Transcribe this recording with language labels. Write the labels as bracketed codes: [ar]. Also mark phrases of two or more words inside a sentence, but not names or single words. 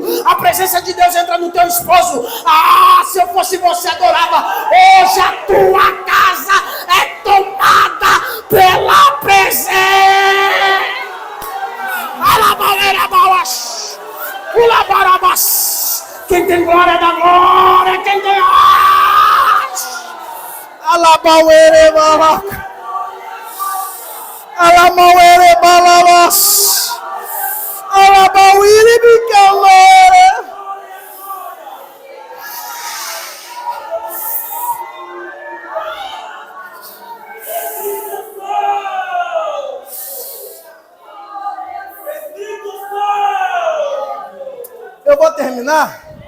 [pt] A presença de Deus entra no teu esposo. Ah, se eu fosse você, adorava. Hoje a tua casa é tomada pela presença. Quem tem glória da glória, quem tem Alabauere balaca. Alabauere balalas. Alabauere bicalera. Eu vou terminar.